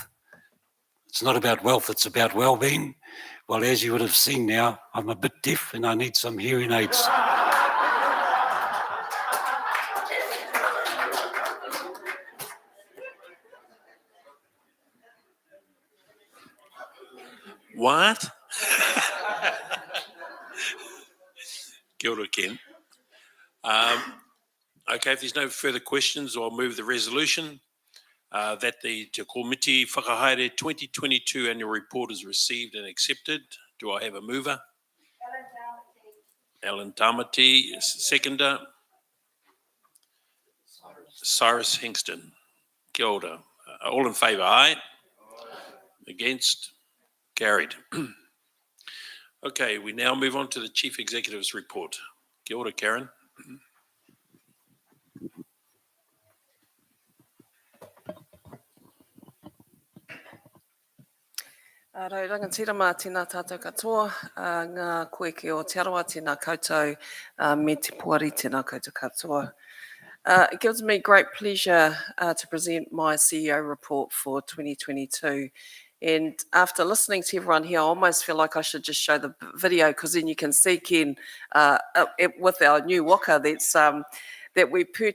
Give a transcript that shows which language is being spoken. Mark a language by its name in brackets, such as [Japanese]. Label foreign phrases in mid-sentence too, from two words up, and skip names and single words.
[English] It's not about wealth, it's about well-being. Well, as you would have seen now, I'm a bit deaf and I need some hearing aids. What? [Māori] Kia ora, Ken. [English] Okay, if there's no further questions, I'll move the resolution that the Te Komiti Whakahaere 2022 annual report is received and accepted. Do I have a mover? Alan Tamati, seconder. Cyrus Hingston. [Māori] Kia ora. [English] All in favour, aye? Against? Carried. Okay, we now move on to the Chief Executive's report. [Māori] Kia ora, Karen. Rau rangatira mā tēnā tātou katoa, ngā koe ki o Te Arawa, tēnā koutou, me te puari tēnā koutou katoa. [English] It gives me great pleasure to present my CEO report for 2022. And after listening to everyone here, I almost feel like I should just show the video because then you can see Ken with our new waka that we purchased.